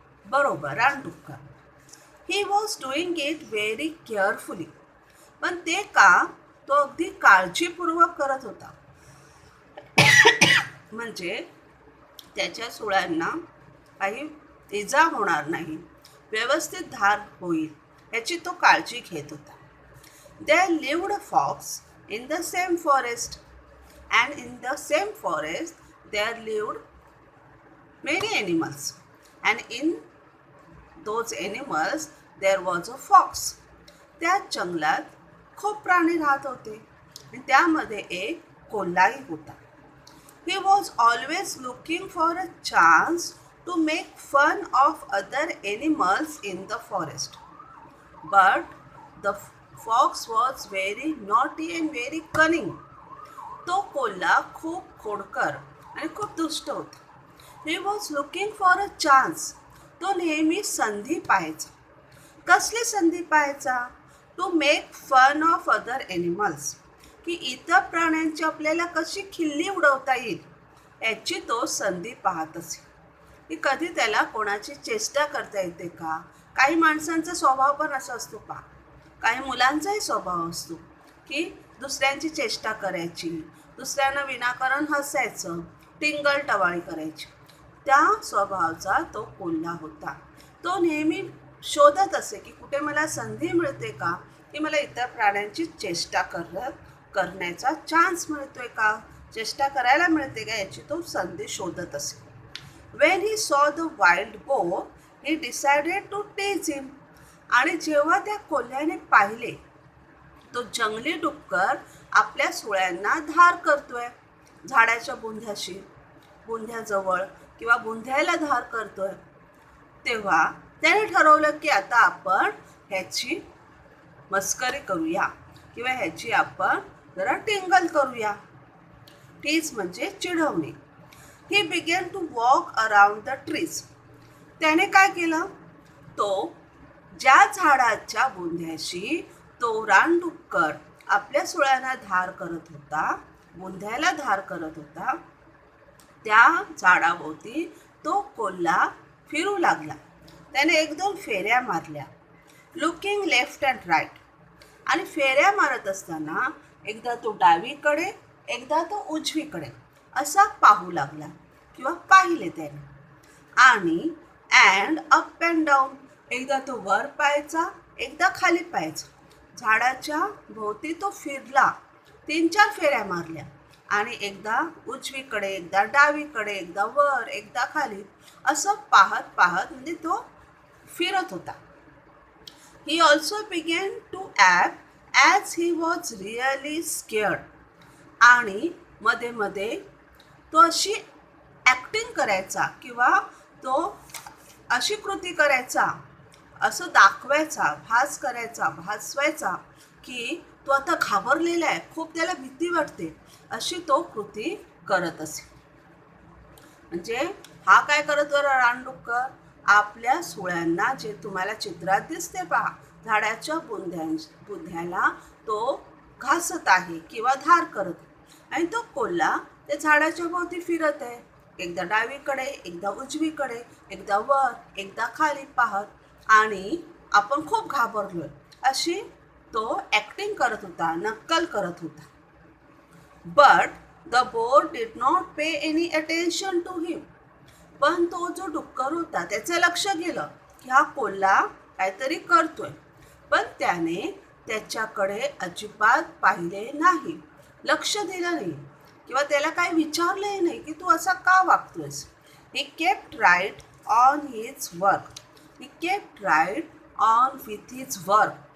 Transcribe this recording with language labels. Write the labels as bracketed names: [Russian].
[Marathi] बरोबर, रानडुक्कर. [English] He was doing it very carefully. [Marathi] पण ते का? तो अगदी काळजीपूर्वक करत होता. म्हणजे त्याच्या सुळ्यांना काही इजा होणार नाही, व्यवस्थित धार होईल याची तो काळजी घेत होता. [English] There lived a fox in the same forest, and in the same forest there lived many animals, and in those animals there was a fox. [Marathi] त्या जंगलात खूप प्राणी राहत होते आणि त्यामध्ये एक कोल्हाही होता. [English] He was always looking for a chance to make fun of other animals in the forest. But the fox was very naughty and very cunning. [Marathi] तो कोल्हा खूप खोडकर आणि खूप दुष्ट होता. [English] He was looking for a chance. [Marathi] तो नेहमी संधी पाहायचा. कसली संधी पाहायचा? [English] to make fun of other animals, [Marathi] की इतर प्राण्यांची आपल्याला कशी खिल्ली उडवता येईल याची तो संधी पाहत असे. की कधी त्याला कोणाची चेष्टा करता येते का? काही माणसांचा स्वभाव पण असा असतो पहा, काही मुलांचाही स्वभाव असतो की दुसऱ्यांची चेष्टा करायची, दुसऱ्यांना विनाकारण हसायचं, टिंगल टवाळी करायची. त्या स्वभावाचा तो कोल्हा होता. तो नेहमी शोधत असे की कुठे मला संधी मिळते का, की मला इतर प्राण्यांची चेष्टा करण्याचा चान्स मिळतोय का, चेष्टा करायला मिळते का, याची तो संधी शोधत असे. [English] When he saw the wild boar, he decided to tease him. [Marathi] आणि जेव्हा त्या कोल्ह्याने पाहिले तो जंगली डुक्कर आपल्या सुळ्यांना धार करतोय झाडाच्या बुंध्याजवळ किंवा बुंध्याला धार करतोय, तेव्हा त्याने ठरवलं की आता आपण ह्याची मस्करी करूया किंवा ह्याची आपण जरा टिंगल करूया. टीज म्हणजे चिढवणे. [English] He began to walk around the trees. [Marathi] त्याने काय केलं? तो ज्या झाडाच्या बुंध्याशी तो रानडुक्कर आपल्या सुळ्यांना धार करत होता, बुंध्याला धार करत होता, त्या झाडाभोवती तो कोल्हा फिरू लागला. त्याने 1-2 फेऱ्या मारल्या, [English] Looking left and right. [Marathi] आणि फेऱ्या मारत असताना एकदा तो डावीकडे, एकदा तो उजवीकडे असा पाहू लागला किंवा पाहिले त्याने. आणि [English] and up and down, [Marathi] एकदा तो वर पाहायचा, एकदा खाली पाहायचा. झाडाच्या भोवती तो फिरला, 3-4 फेऱ्या मारल्या आणि एकदा उजवीकडे, एकदा डावीकडे, एकदा वर, एकदा खाली असं पाहत पाहत म्हणजे तो फिरत होता. [English] He also began to act as he was really scared. [Marathi] आणि मध्ये मध्ये तो अशी ॲक्टिंग करायचा किंवा तो अशी कृती करायचा, असं दाखवायचा, भासवायचा की तो आता घाबरलेला आहे, खूप त्याला भीती वाटते, अशी तो कृती करत असे. म्हणजे हा काय करत होता रानडुक्कर? आपल्या सुळ्यांना, जे तुम्हाला चित्रात दिसते पहा, झाडाच्या बुंध्याला तो घासत आहे किंवा धार करत आहे. आणि तो कोल्हा त्या झाडाच्या भोवती फिरत आहे, एकदा डावीकडे, एकदा उजवीकडे, एकदा वर, एकदा खाली पाहत. आणि आपण खूप घाबरलोय अशी तो ॲक्टिंग करत होता, नक्कल करत होता. [English] But the boar did not pay any attention to him. [Marathi] पण तो जो डुक्कर होता त्याचं लक्ष गेलं की हा कोल्हा काहीतरी करतोय, पण त्याने त्याच्याकडे अजिबात पाहिले नाही, लक्ष दिलं नाही किंवा त्याला काही विचारलंही नाही की तू असा का वागतोयस. [English] He kept right on his work. He kept right on with his work.